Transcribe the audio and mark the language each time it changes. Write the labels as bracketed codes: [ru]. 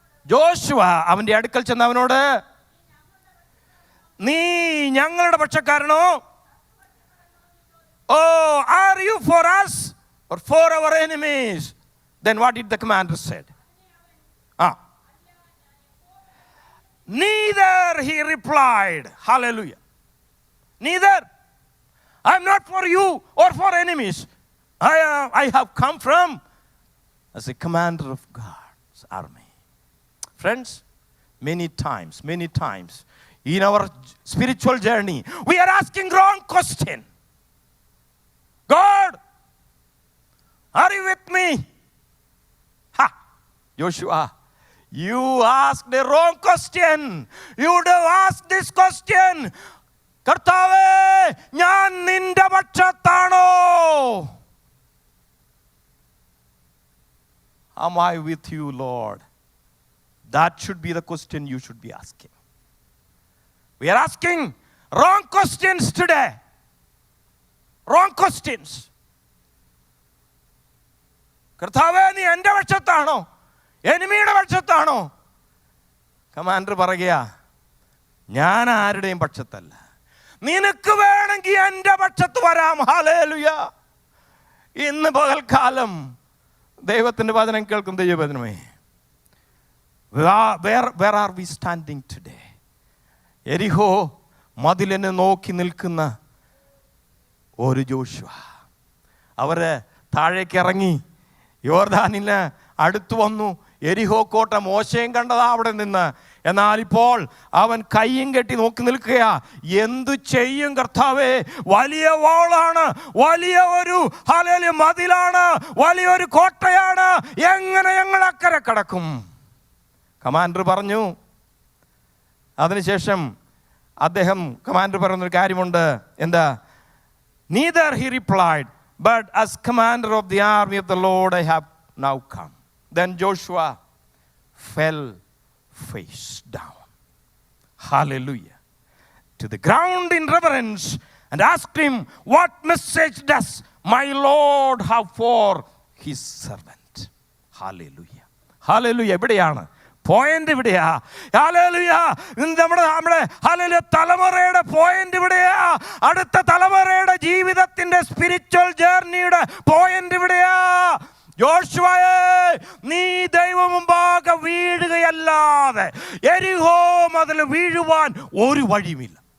[ml] Joshua അവന്റെ അടുക്കൽ ചെന്ന് അവനോട്, നീ ഞങ്ങളുടെ പക്ഷക്കാരനോ? [en] Oh, are you for us or for our enemies? Then what did the commander said? Neither, he replied. Hallelujah. Neither. I'm not for you or for enemies. I have come from as a commander of God's army. Friends, many times, in our spiritual journey, we are asking wrong question. God, are you with me? Joshua, you asked the wrong question. You would have asked this question. [ml] Kartave, ഞാൻ നിന്റെ പക്ഷത്താണോ? [en] Am I with you, Lord? That should be the question you should be asking. We are asking wrong questions today. Wrong questions. [ml] കർത്താവേ, നീ എൻ്റെ പക്ഷത്താണോ എനിമിയുടെ പക്ഷത്താണോ? Commander പറയുക, ഞാൻ ആരുടെയും പക്ഷത്തല്ല. നിനക്ക് വേണമെങ്കിൽ എൻ്റെ പക്ഷത്ത് വരാം. ഹല്ലേലൂയ. ഇന്ന് പകൽക്കാലം ദൈവത്തിൻ്റെ വചനം കേൾക്കും ദൈവവചനമേ. [en] Where are we standing today? [ml] എരിഹോ മതിലിനെ നോക്കി നിൽക്കുന്ന ഒരു ജോഷുവ. അവര് താഴേക്ക് ഇറങ്ങി യോർദാനിന് അടുത്തു വന്നു. എരിഹോ കോട്ട മോശയും കണ്ടതാ അവിടെ നിന്ന്. എന്നാൽ ഇപ്പോൾ അവൻ കയ്യും കെട്ടി നോക്കി നിൽക്കുക. എന്തു ചെയ്യും കർത്താവേ? വലിയ വാളാണ്, വലിയ ഒരു ഹല്ലേലൂയ മതിലാണ്, വലിയൊരു കോട്ടയാണ്. എങ്ങനെ ഞങ്ങൾ അക്കരെ കടക്കും? കമാൻഡർ പറഞ്ഞു. അതിനുശേഷം കമാൻഡർ പറയുന്നൊരു കാര്യമുണ്ട്. എന്താ? [en] Neither he replied, but as commander of the army of the Lord I have now come. Then Joshua fell face down, hallelujah, to the ground in reverence and asked him, what message does my Lord have for his servant? [ml] Hallelujah, hallelujah. എവിടെയാണ് point? ഇവിടെയാ. Hallelujah. നമ്മുടെ hallelujah തലമുറയുടെ point ഇവിടെയാ. അടുത്ത തലമുറയുടെ ജീവിതത്തിന്റെ spiritual ജേർണിയുടെ point ഇവിടെയാ. യോശുവയെ, നീ ദൈവം മുമ്പാകെ വീഴുകയല്ലാതെ യെരിഹോ മതിൽ വീഴുവാൻ ഒരു വഴിയുമില്ല.